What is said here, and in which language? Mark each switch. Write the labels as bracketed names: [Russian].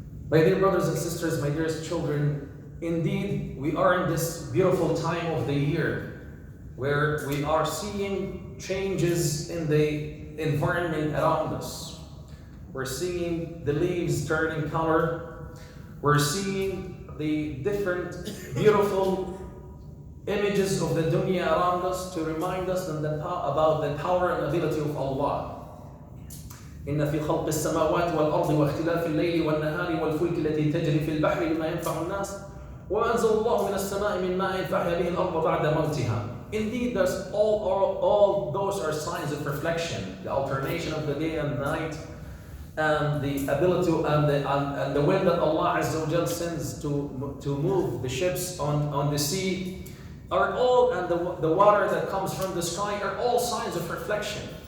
[English] My dear brothers and sisters, my dearest children, indeed we are in this beautiful time of the year where we are seeing changes in the environment around us. We're seeing the leaves turning color. We're seeing the different beautiful images of the dunya around us to remind us about the power and ability of Allah. [Arabic] إن في خلق السماوات والأرض واختلاف الليل والنهار والفلك التي تجري في البحر بما ينفع الناس وأنزل الله من السماء من ماء فأحيا به الأرض بعد موتها. [English] Indeed, all those are signs of reflection, the alternation of the day and night, and the ability and the wind that Allah Azza wa Jal sends to move the ships on the sea are all, and the water that comes from the sky are all signs of reflection.